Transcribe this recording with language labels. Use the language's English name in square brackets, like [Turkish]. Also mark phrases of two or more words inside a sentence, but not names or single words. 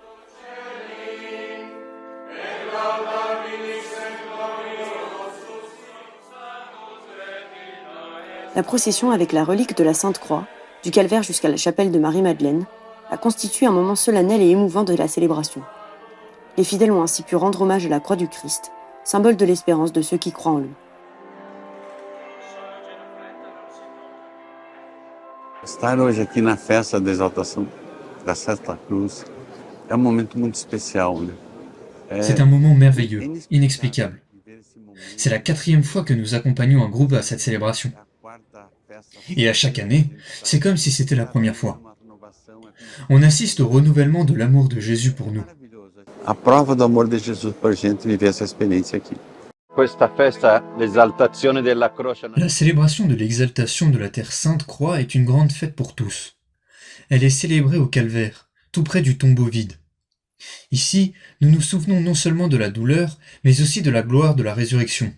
[French] La procession avec la relique de la Sainte Croix, du calvaire jusqu'à la chapelle de Marie-Madeleine, a constitué un moment solennel et émouvant de la célébration. Les fidèles ont ainsi pu rendre hommage à la croix du Christ, symbole de l'espérance de ceux qui croient en lui. [Portuguese] Estar hoje aqui na festa da exaltação da Santa Cruz é momento muito especial, né? [French] C'est un moment merveilleux, inexplicable. C'est la 4e fois que nous accompagnons un groupe à cette célébration. Et à chaque année, c'est comme si c'était la première fois. On assiste au renouvellement de l'amour de Jésus pour nous. [Portuguese] A prova do amor de Jesus por gente viver essa experiência aqui. [French] La célébration de l'exaltation de la Terre Sainte Croix est une grande fête pour tous. Elle est célébrée au calvaire, tout près du tombeau vide. Ici, nous nous souvenons non seulement de la douleur, mais aussi de la gloire de la résurrection.